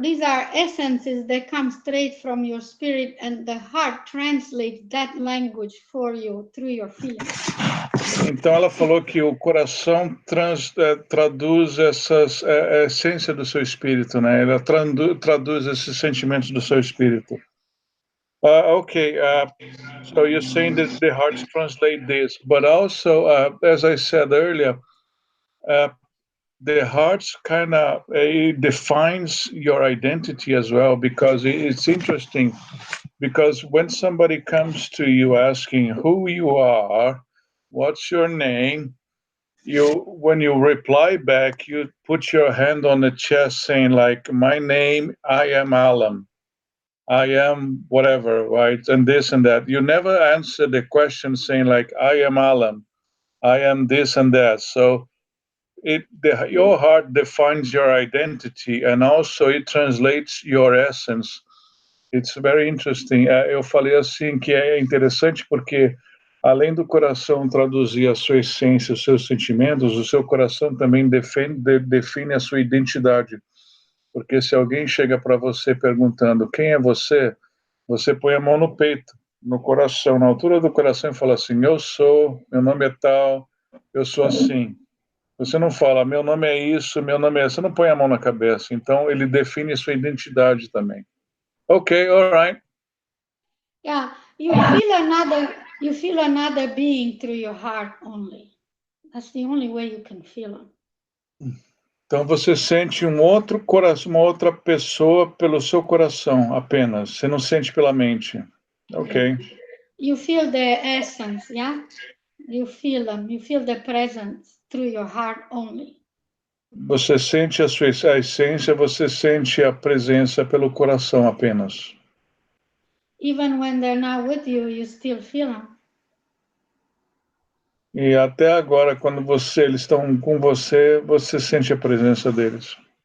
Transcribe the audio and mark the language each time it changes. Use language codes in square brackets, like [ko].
[en] These are essences that come straight from your spirit, and the heart translates that language for you through your feelings. [pt] Então ela falou que o coração traduz essas a essência do seu espírito, né? Ela traduz esses sentimentos do seu espírito. [en] Okay, so you're saying that the hearts translate this, but also, as I said earlier, the hearts kind of defines your identity as well, because it's interesting, because when somebody comes to you asking who you are, what's your name, when you reply back, you put your hand on the chest saying like, my name, I am Alan. I am whatever, right? And this and that. You never answer the question saying like, I am Alan. I am this and that. So your heart defines your identity, and also it translates your essence. It's very interesting. [pt] Eu falei assim que é interessante porque além do coração traduzir a sua essência, os seus sentimentos, o seu coração também define a sua identidade. Porque se alguém chega para você perguntando quem é você, você põe a mão no peito, no coração, na altura do coração e fala assim, eu sou, meu nome é tal, eu sou assim. Você não fala, meu nome é isso, meu nome é... Você não põe a mão na cabeça. Então, ele define sua identidade também. [en] Ok, all right. Yeah, you feel another being through your heart only. That's the only way you can feel them. [pt] Então você sente um outro coração, uma outra pessoa pelo seu coração apenas. Você não sente pela mente. [en] Ok. You feel the essence, yeah? You feel them. You feel the presence through your heart only. [pt] Você sente a essência, você sente a presença pelo coração apenas. [en] Even when they're not with you, you still feel them. [pt] E até agora, quando eles estão com você, você sente a presença deles.